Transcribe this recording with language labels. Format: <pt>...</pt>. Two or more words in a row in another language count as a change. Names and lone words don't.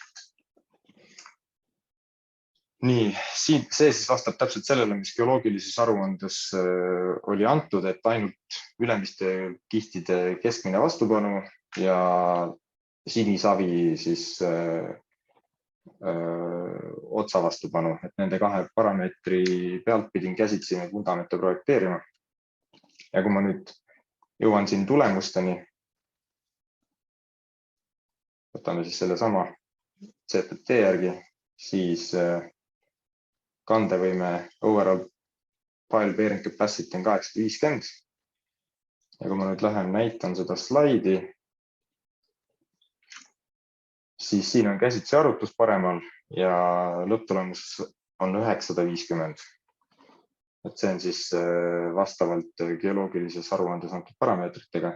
<et>Nii, see siis vastab täpselt sellele, mis geoloogilises aruandes oli antud, et ainult ülemiste kihtide keskmine vastupanu ja sinisavi siis otsa vastupanu, et nende kahe parameetri pealt pidin käsitsime vundamente projekteerima. Ja kui ma nüüd jõuan siin tulemusteni, võtame siis selle sama CPT järgi, siis kandevõime</et> <en>overall pile bearing capacity</en> <et>on 850. Ja kui ma nüüd lähen näitan seda slaidi, siis siin on käsitsi arvutus paremal ja lõpptulemus on 950. Et see on siis vastavalt geoloogilises aruandes antud parameetritega.</et>